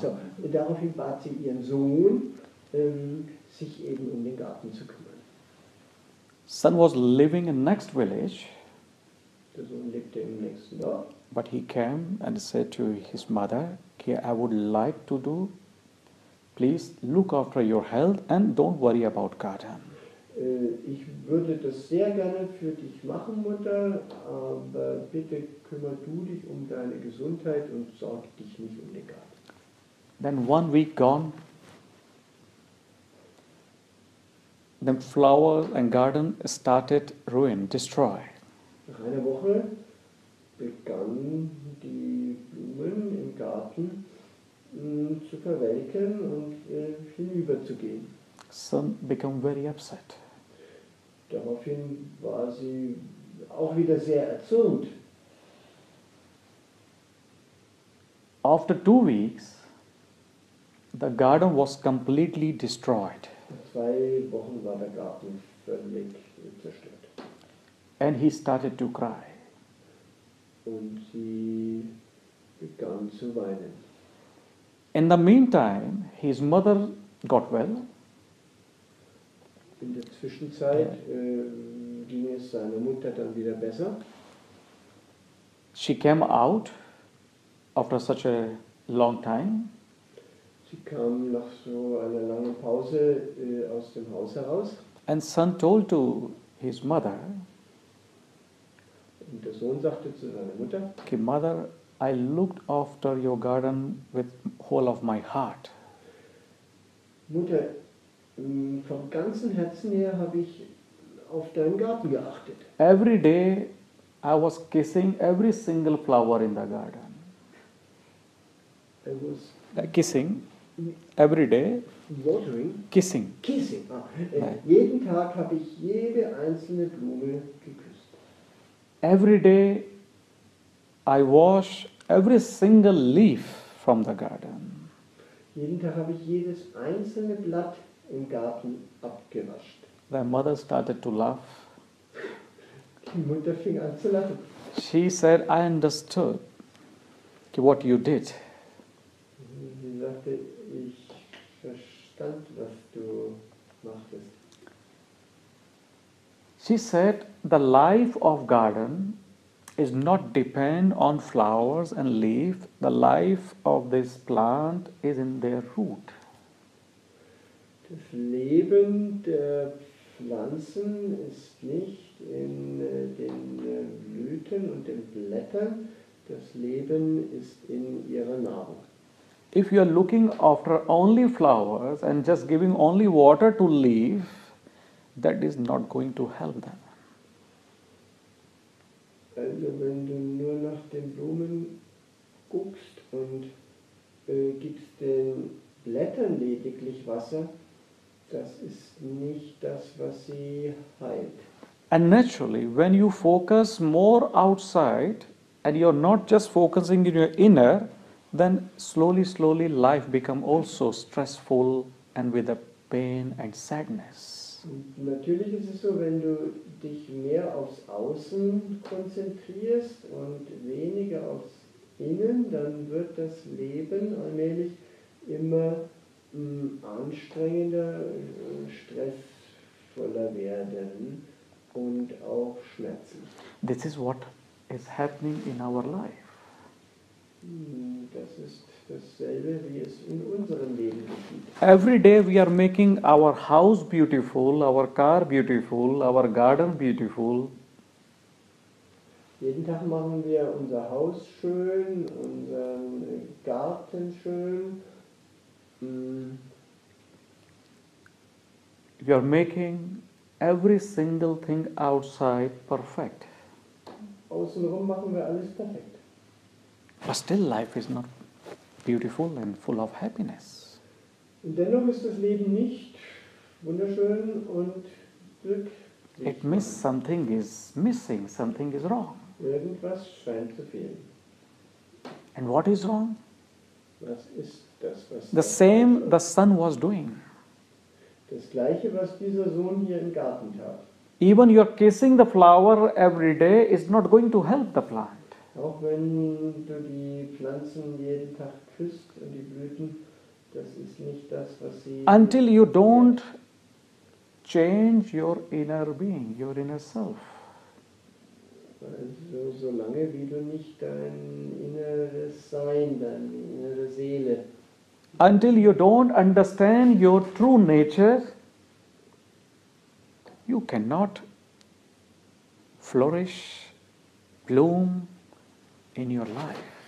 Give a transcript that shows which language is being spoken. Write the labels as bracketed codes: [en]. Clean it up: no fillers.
[de] So, daraufhin bat sie ihren Sohn, sich eben um den Garten zu kümmern. [en] Son was living in next village, [de] Der Sohn lebte im nächsten Dorf. [en] but he came and said to his mother, okay, I would like to do, please look after your health and don't worry about garden. [de] Ich würde das sehr gerne für dich machen, Mutter, aber bitte kümmere du dich um deine Gesundheit und sorg dich nicht um den Garten. [en] Then 1 week gone, the flowers and garden started ruined, destroyed. [de] Nach einer Woche begannen die Blumen im Garten zu verwelken und hinüberzugehen. [en] Son became very upset. [de] Daraufhin war sie auch wieder sehr erzürnt. [en] After 2 weeks, the garden was completely destroyed. [de] Nach 2 Wochen war der Garten völlig zerstört. [en] And he started to cry. [de] Und sie begann zu weinen. [en] In the meantime, his mother got well. [de] In der Zwischenzeit ging es seiner Mutter dann wieder besser. [en] She came out after such a long time. [de] Sie kam nach so einer langen Pause aus dem Haus heraus. [en] And son told to his mother, [de] Und der Sohn sagte zu seiner Mutter, [en] okay, mother, I looked after your garden with whole of my heart. [de] Mutter, vom ganzen Herzen her habe ich auf deinen Garten geachtet. [en] Every day I was kissing every single flower in the garden. I was Kissing every day, watering, kissing. kissing. [de] Nein. Jeden Tag habe ich jede einzelne Blume geküsst. [en] Every day I wash every single leaf from the garden. [de] Jeden Tag habe ich jedes einzelne Blatt im Garten abgewascht. [en] The mother started to laugh. [de] Die Mutter fing an zu lachen. [en] She said, I understood what you did. [de] Sie sagte, ich verstand, was du machtest. [en] She said, the life of garden is not depend on flowers and leaf. The life of this plant is in their root. [de] Das Leben der Pflanzen ist nicht in den Blüten und den Blättern, das Leben ist in ihrer Nahrung. [en] If you are looking after only flowers and just giving only water to leaf, that is not going to help them. [de] Also wenn du nur nach den Blumen guckst und gibst den Blättern lediglich Wasser, das ist nicht das, was sie heilt. [en] And naturally, when you focus more outside and you're not just focusing in your inner, then slowly life become also stressful and with a pain and sadness. [de] Und natürlich ist es so, wenn du dich mehr aufs Außen konzentrierst und weniger aufs Innen, dann wird das Leben allmählich immer anstrengender, stressvoller werden und auch Schmerzen. [en] This is what is happening in our life. [de] Das ist dasselbe, wie es in unserem Leben geschieht. [en] Every day we are making our house beautiful, our car beautiful, our garden beautiful. [de] Jeden Tag machen wir unser Haus schön, unseren Garten schön. [en] We are making every single thing outside perfect. [de] außenrum machen wir alles perfekt. [en] But still life is not beautiful and full of happiness. [de] Und dennoch ist das Leben nicht wunderschön und glücklich. [en] It means something is missing, something is wrong. [de] Irgendwas scheint zu fehlen. [en] And what is wrong? [de] Was ist das, was [en] The same the son was doing. [de] Das Gleiche, was dieser Sohn hier im Garten tat. [en] Even you're kissing the flower every day is not going to help the plant. [de] Auch wenn du die Pflanzen jeden Tag küsst und die Blüten, das ist nicht das, was sie... [en] Until you don't change your inner being, your inner self. [de] Also solange wie du nicht dein inneres Sein, deine innere Seele... [en] Until you don't understand your true nature, you cannot flourish, bloom in your life.